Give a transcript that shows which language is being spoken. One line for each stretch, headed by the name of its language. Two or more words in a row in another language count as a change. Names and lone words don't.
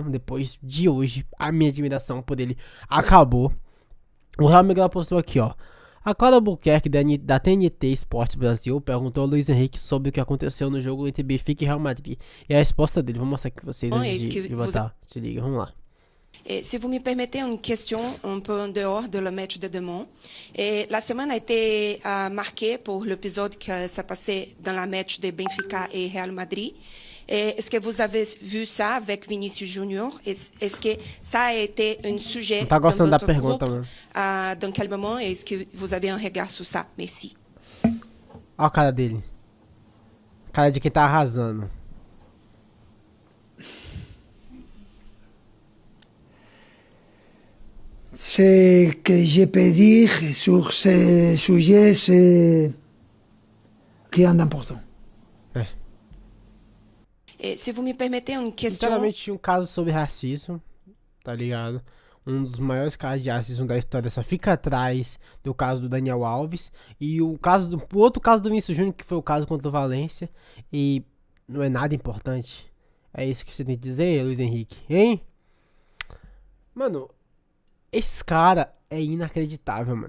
Portuguese: Depois de hoje, a minha admiração por ele acabou. O Real Miguel postou aqui, ó. A Clara Albuquerque, da TNT Esportes Brasil, perguntou ao Luiz Henrique sobre o que aconteceu no jogo entre Benfica e Real Madrid. E a resposta dele, vou mostrar aqui pra vocês antes de votar. Se liga, vamos lá.
French: Et si vous me permettez une question un peu en dehors de le match de demain. La semaine a été marquée pour l'épisode que s'est passé dans la match de Benfica et Real Madrid. Est-ce que vous avez vu ça avec Vinicius Junior? Est-ce que ça a été un sujet
Portuguese: tá
French: dans
Portuguese: gostando da
French: votre
Portuguese: pergunta,
French: groupe
Portuguese: mano.
French: dans quel moment? Est-ce que vous avez un regard sur ça? Merci.
Portuguese: Olha a cara dele. Cara de quem tá arrasando.
French: Ce que je peux dire sur ce sujet, c'est rien d'important. Et si vous me permettez une question...
Portuguese: Sinceramente, tinha um caso sobre racismo, tá ligado? Um dos maiores casos de racismo da história só fica atrás do caso do Daniel Alves. E o outro caso do Vinícius Júnior, que foi o caso contra o Valência. E não é nada importante. É isso que você tem que dizer, Luiz Henrique, hein? Mano, esse cara é inacreditável, mano.